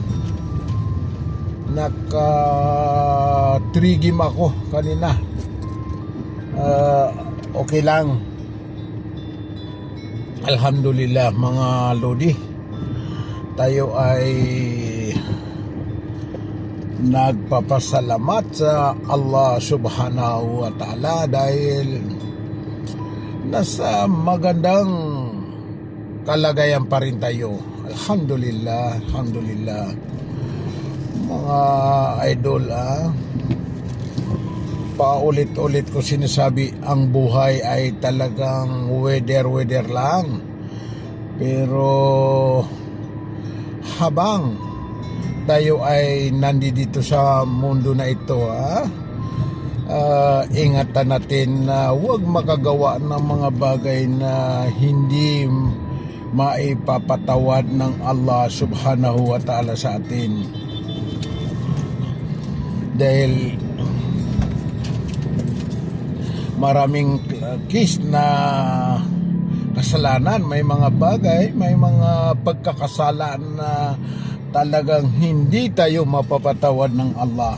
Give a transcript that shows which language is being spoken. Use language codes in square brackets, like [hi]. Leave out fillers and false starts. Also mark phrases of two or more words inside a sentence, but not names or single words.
[tl] Naka 3 game ako kanina. Okay lang, alhamdulillah mga lodi. Tayo ay nagpapasalamat sa Allah [ar] سبحانه وتعالى [tl] dahil nasa magandang kalagayan pa rin tayo. Alhamdulillah, alhamdulillah. Mga idol, paulit-ulit ko sinasabi, ang buhay ay talagang weather lang. Pero habang tayo ay nandito sa mundo na ito, ingatan natin na huwag makagawa ng mga bagay na hindi maipapatawad ng Allah [ar] سبحانه وتعالى [tl] sa atin. Dahil maraming case na kasalanan, may mga bagay, may mga pagkakasalan na talagang hindi tayo mapapatawad ng Allah.